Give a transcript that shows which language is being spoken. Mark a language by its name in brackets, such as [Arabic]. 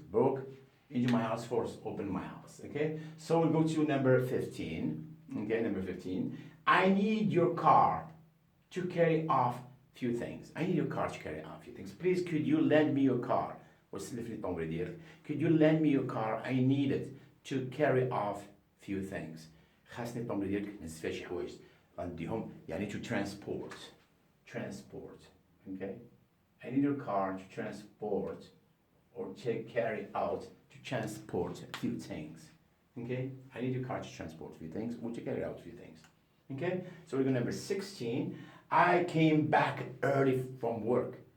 [English] Broke into my house, forced open my house. Okay? So we'll go to number 15. Okay, number 15. I need your car to carry off few things. I need your car to carry off few things. Please, could you lend me your car? Could you lend me your car? I need it to carry off few things. [Arabic] خاصني الطوموبيل ديالك نهز فيها شي حوايج غنديهم يعني [English] to transport. Okay? I need your car to transport or to carry out to transport a few things. Okay? I need your car to transport a few things or to carry out a few things. Okay? So we're going to number 16. I came back early from work.